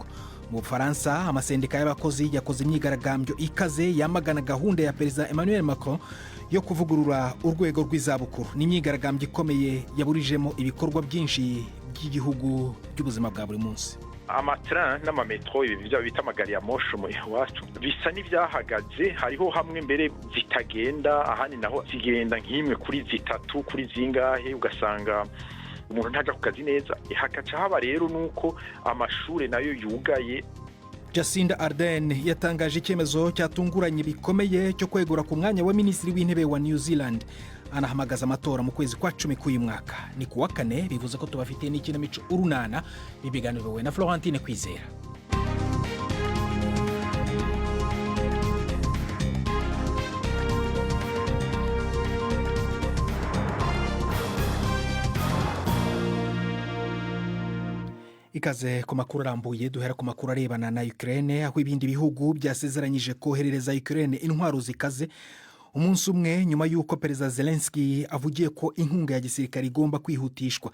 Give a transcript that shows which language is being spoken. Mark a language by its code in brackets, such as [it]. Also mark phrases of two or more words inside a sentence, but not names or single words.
[rw] Mu Bufaransa, amasendika y'abakozi yakoze imyigaragambyo ikaze yamagana gahunda ya Perezida Emmanuel Macron yo kuvugurura urwego rw'izabukuru. Ni imyigaragambyo ikomeye yaburijemo ibikorwa byinshi by'igihugu by'ubuzima bwa buri munsi. [rn] Amatran n'amametro ibi bita magari ya moshi mu iwacu bisa n'ivyahagaze, hariho hamwe mbere zitagenda, ahandi naho zigenda nk'imwe kuri zitatu kuri zingahe, ugasanga umuntu ntaja ku kazi neza. Hakaca haba rero nuko amashure nayo yugaye. [rw] Jacinda Ardern yatangaje icyemezo cyatunguranye bikomeye cyo kwegura ku mwanya wa minisitiri w'intebe wa New Zealand. Anahamagaza amatora mu kwezi kwa 10 k'uyu mwaka. Ni kuwa kane, bivuze ko tubafitiye n'ikinamico urunana bibiganiriwe na Florentine Kwizera. Ikaze ku makuru arambuye, duhera ku makuru arebana na Ukraine, aho ibindi bihugu byasezeranyije koherereza Ukraine intwaro zikaze umunsi umwe nyuma y'uko Perezida Zelensky avugiye ko inkunga ya gisirikare igomba kwihutishwa.